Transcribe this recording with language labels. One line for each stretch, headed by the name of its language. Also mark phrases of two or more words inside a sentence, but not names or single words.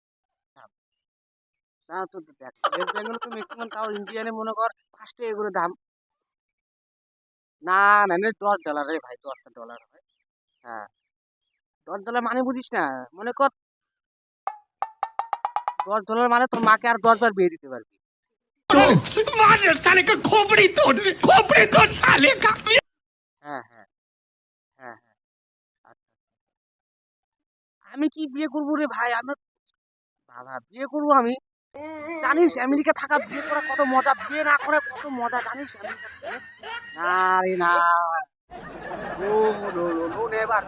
Bangla: তা তো দেখ ওয়েস্ট বেঙ্গল তো ম্যাক্সিমাম তাও ইন্ডিয়ানে মনে কর 5 টাকা করে দাম। না না না, $10 রে ভাই, $10 হয়। হ্যাঁ, $10 মানে বুঝিস না, মনে কর $10 মানে তোর মাকে আর 10 বার বিয়ে দিতে পারবি।
Hindi: मार साले का खोपड़ी तोड़ साले का।
Bangla: হ্যাঁ হ্যাঁ হ্যাঁ হ্যাঁ। আচ্ছা, আমি কি বিয়ে করবো রে ভাই, আমি বাবা বিয়ে করবো আমি। জানিস আমেরিকা থাকা বিয়ে করা কত মজা, বিয়ে না করে কত মজা জানিস আমেরিকা থেকে? না রে না,
English: no no no no never.